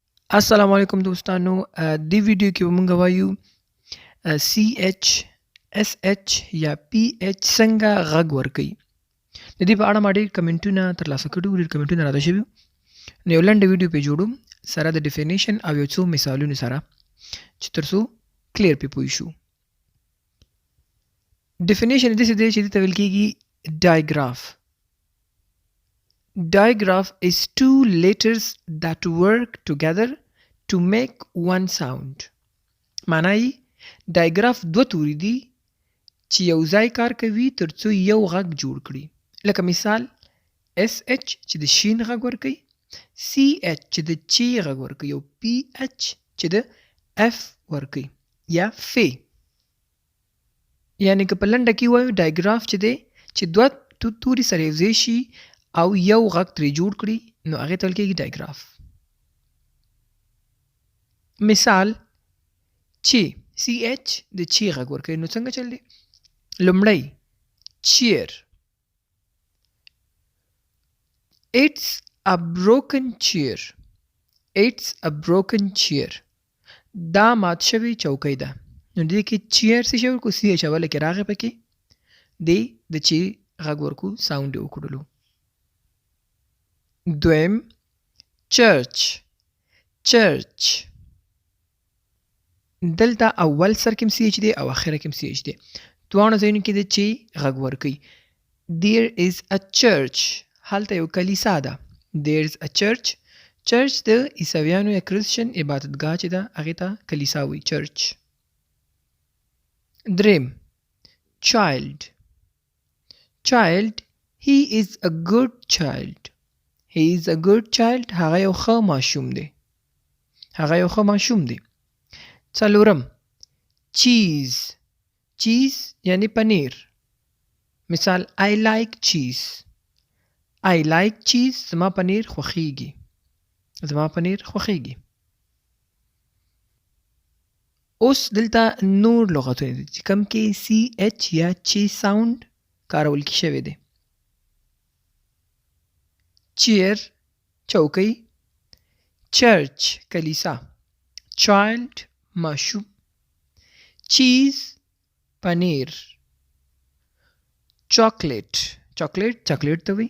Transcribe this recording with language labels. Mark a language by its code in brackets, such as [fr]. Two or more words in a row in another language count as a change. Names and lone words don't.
[ps] السلام علیکم دوستانو دې ویډیو کې به مونږ وایو سی ایچ اس ایچ یا پی ایچ څنګه غږ ورکوي. د دې په اړه ما ډېر کمنټونه ترلاسه کړي وو، ډېر کمنټونه راته شوي وو. نو یو لنډه ویډیو پرې جوړوم سره د ډیفینیشن او یو څو مثالونو سره چې تر څو کلیر پرې پوه شو. ډیفینیشن یې داسې دی چې دې ته ویل کېږي digraph. [en] Digraph is two letters that work together to make one sound. [ps] معنی یې digraph دوه توري دي چې یو ځای کار کوي تر څو یو غږ جوړ کړي. لکه مثال اس ایچ چې د شین غږ ورکوي، سی ایچ چې د چی غږ ورکوي، او پی ایچ چې د اف ورکوي یا فی. یعنی که په لنډه کې وایو digraph چې دی چې دوه توري سره یوځای شي او یو غږ ترې جوړ کړي نو هغې ته ویل کېږي digraph. مثال چې سی ایچ د چی غږ ورکوي نو څنګه چل دی؟ [en] لومړی cheer. It's a broken chair. It's a broken chair. [ps] دا مات شوی چوکۍ ده. نو دې کې cheer څه شی ورکو؟ سی ایچ اوله کې راغی پکې دی د چی غږ ورکو ساوند یې وکړلو. دویم church. church دلته اول سر کې سی ایچ دی او اخره کې سی ایچ دی. دواړو ځایونو کې د چی غږ ورکوي. [en] There is a church. [ps] هلته یو کلیسا ده. [en] There is a church. [ps] چرچ د عیسویانو یا کرسچن عبادتګاه چې ده هغې ته کلیسا وایي چرچ. دریم child. [en] child he is a good child. he is a good child. [ps] هغه یو ښه ماشوم دی. هغه یو ښه ماشوم دی. څلورم cheese. [en] cheese [ps] یعنی پنیر. مثال [en] I like cheese. I like cheese. [ps] زما پنیر خوښیږي. زما پنیر خوښیږي. اوس دلته نور لغتونه دي چې کوم کې سی ایچ یا چی ساوند کارول کې شوی دی. چیر چوکۍ، چرچ کلیسا، چایلډ ماشوم، چیز پنیر، چاکلیټ چاکلیټ ته وایي.